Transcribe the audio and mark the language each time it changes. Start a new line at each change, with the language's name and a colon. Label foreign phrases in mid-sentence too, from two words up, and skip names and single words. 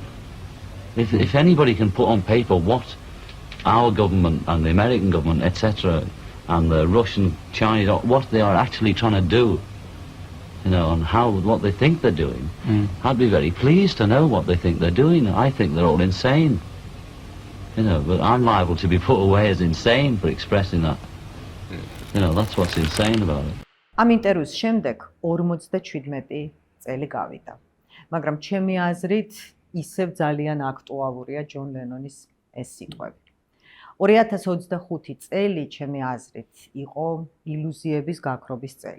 English: If anybody can put on paper what our government and the American government, etc., and the Russian, Chinese, what they are actually trying to do, you know, and what they think they're doing, I'd be very pleased to know what they think they're doing. I think they're all insane, you know, but I'm liable to be put away as insane for expressing that. You know, that's what's insane about it.
Georgian: ამ ინტერვიუს შემდეგ 57 წელი გავიდა. მაგრამ ჩემი აზრით ისევ ძალიან აქტუალურია ჯონ ლენონის ეს სიტყვები. 2025 წელი ჩემი აზრით იყო ილუზიების გაქრობის წელი.